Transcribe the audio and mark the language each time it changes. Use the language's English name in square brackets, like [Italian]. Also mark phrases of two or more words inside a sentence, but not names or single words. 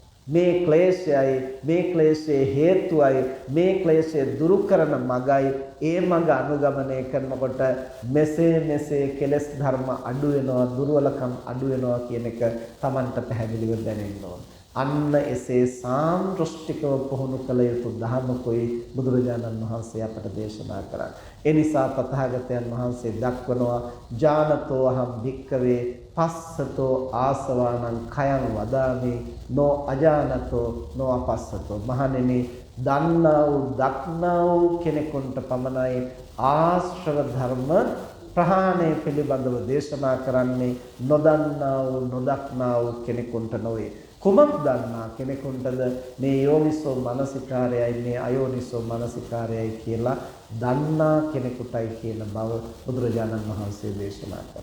[Sinhala] මේ ක්ලේශයයි මේ ක්ලේශයේ හේතුවයි මේ ක්ලේශය දුරු කරන මගයි ඒ මග අනුගමනය කරනකොට මෙසේ කෙලෙස් ධර්ම අඩු වෙනවා දුර්වලකම් අඩු වෙනවා කියන එක Tamanට පැහැදිලිව දැනෙන්න ඕන. අන්න එසේ සාන්දෘෂ්ටිකව පුහුණු කළ යුතු ධර්මකෝයි බුදුරජාණන් වහන්සේ අපට දේශනා කරා. ඒ නිසා තථාගතයන් වහන්සේ දක්වනවා [Pali] ජානතෝ අහම් භික්කවේ පස්සතෝ ආසවානං khයං වදාමි නෝ අජානතෝ නෝ අපස්සතෝ. [Sinhala] මහණෙනි දන්නා වූ දක්නා වූ කෙනෙකුට පමණයි ආශ්‍රව ධර්ම ප්‍රහාණය පිළිබඳව දේශනා කරන්නේ, නොදන්නා වූ නොදක්නා වූ කෙනෙකුට නොවේ. කුමක් දන්නා කෙනෙකුටද මේ යෝනිසෝ මනසිකාරයයි මේ අයෝනිසෝ මනසිකාරයයි කියලා දන්නා කෙනෙකුටයි කියන බව බුදුරජාණන් වහන්සේ දේශනා කරා.